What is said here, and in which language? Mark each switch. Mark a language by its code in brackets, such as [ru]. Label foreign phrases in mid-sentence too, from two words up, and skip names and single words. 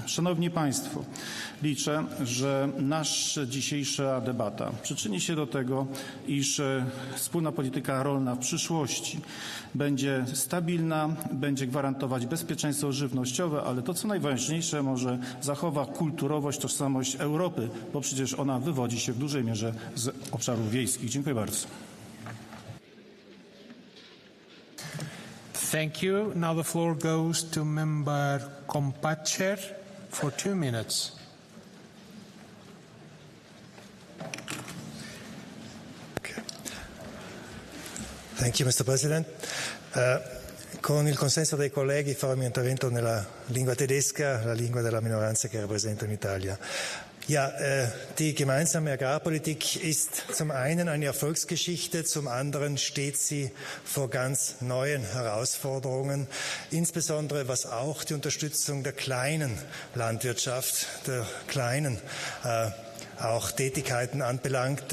[pl] Szanowni Państwo, liczę, że nasza dzisiejsza debata przyczyni się do tego, iż wspólna polityka rolna w przyszłości będzie stabilna, będzie gwarantować bezpieczeństwo żywnościowe, ale to, co najważniejsze, może zachowa kulturowość, tożsamość Europy, bo przecież ona wywodzi się w dużej mierze z obszarów wiejskich. Dziękuję bardzo. [en] Thank you. Now the floor goes to Member Kompatscher for 2 minutes. Thank you, Mr. President. [it] Con il consenso dei colleghi farò il mio intervento nella lingua tedesca, la lingua della minoranza che rappresento in Italia. [de] Ja, die gemeinsame Agrarpolitik ist zum einen eine Erfolgsgeschichte, zum anderen steht sie vor ganz neuen Herausforderungen, insbesondere was auch die Unterstützung der kleinen Landwirtschaft, der kleinen auch Tätigkeiten anbelangt.